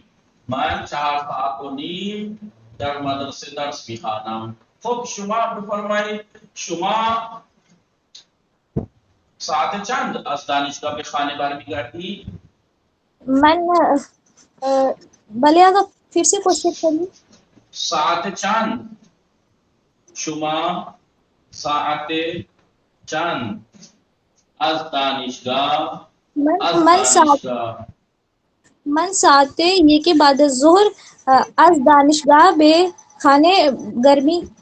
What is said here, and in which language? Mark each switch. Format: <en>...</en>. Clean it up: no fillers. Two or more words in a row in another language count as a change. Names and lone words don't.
<fa>من 4 ساعت و نیم در مدرسه درس میخوانم. خب شما بفرمایید شما ساعت چند از دانشگاه به خانه برمیگردی؟ من بله آقا،</fa> <ur>پھر سے کوشش کریے.</ur> <fa>ساعت چند شما ساعت چند از دانشگاه من ساعت 1 بعد از ظهر از دانشگاه به خانه برمیگردم.</fa>